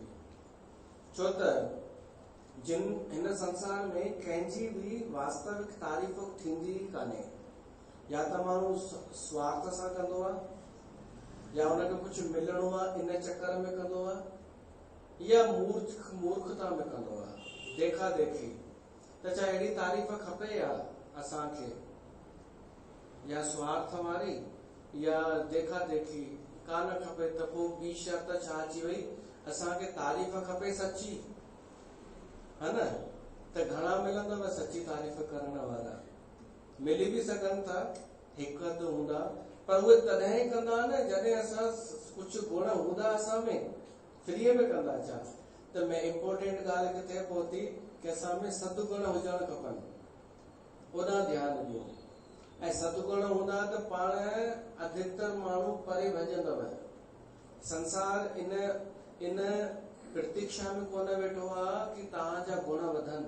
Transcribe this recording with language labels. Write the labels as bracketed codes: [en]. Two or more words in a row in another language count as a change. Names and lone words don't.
[sd] छो त हिन संसार में कंहिंजी बि वास्तविक तारीफ़ थींदी कान्हे। या त माण्हू स्वार्थ सां कंदो आहे, या हुनखे कुछ मिलणो आहे इन चक्कर में कंदो आहे, या मूर्खता में कंदो आहे, देखा देखी। त छा अहिड़ी तारीफ़ खपे या असांखे? या स्वार्थ वारी या देखा देखी कान खपे। त पोइ ॿी शर्त छा अची वई? असांखे तारीफ़ खपे सची, है न? त घणा मिलंदव सची तारीफ़ करण वारा? मिली भी सघनि था, हिकु अधु हूंदा, पर उहे तॾहिं ई कंदा न जॾहिं असां कुछ गुण हूंदा असां में, फ्रीअ में कंदा छा? त मैं इम्पोर्टेंट ॻाल्हि किथे पहुती कि असां में सदगुण हुजणु खपनि, ओॾां ध्यानु ॾियो। ऐं सदगुण हूंदा त पाण अधिकतर माण्हू परे भॼंदव। संसार इन प्रतीक्षा में कोन वेठो आहे कि तव्हांजा गुण वधनि।